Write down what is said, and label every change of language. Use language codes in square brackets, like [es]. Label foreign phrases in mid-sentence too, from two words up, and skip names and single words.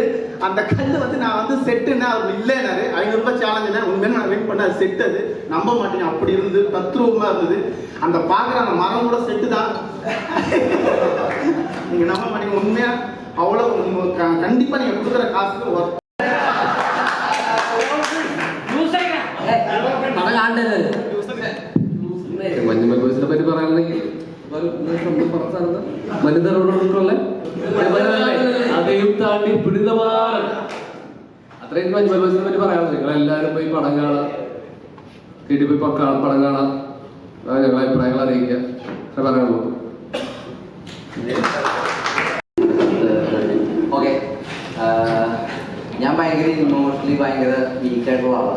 [ta] அந்த கல் நான் செட்டுன்னா அவர் இல்லைனாரு. 500 ரூபாய் சேலஞ்சுனா உண்மையாக நான் வெயிட் பண்ண, அது செட்டு, அது நம்ப மாட்டீங்க, அப்படி இருந்தது, தத்ரூபமாக இருந்தது. அந்த பார்க்குற அந்த மரம் கூட செட்டு தான். நீங்கள் நம்ப மாட்டீங்க, உண்மையாக அவ்வளோ கண்டிப்பாக நீங்கள் கொடுக்குற காசுக்கு ஒர்க். [ml] മഞ്ഞുമൽ ബോയ്സിനെ പറ്റി പറയാണെങ്കിൽ മനിതരോടുള്ള [ta] அதையும் தாண்டி பிடித்தமான [ml] മഞ്ജുമൽ ബോയ്സിനെ പറ്റി പറയാനുള്ളത്, നിങ്ങൾ എല്ലാവരും പോയി പടം കാണാം, വീട്ടിൽ പോയി പടം കാണാം, ഞങ്ങളെ അഭിപ്രായങ്ങൾ അറിയിക്കുക, പറയാനുള്ളൂ. ഓക്കെ, ഞാൻ ഭയങ്കര ഇമോഷണലി ഭയങ്കര വീക്കായിട്ടുള്ള ആളാണ്.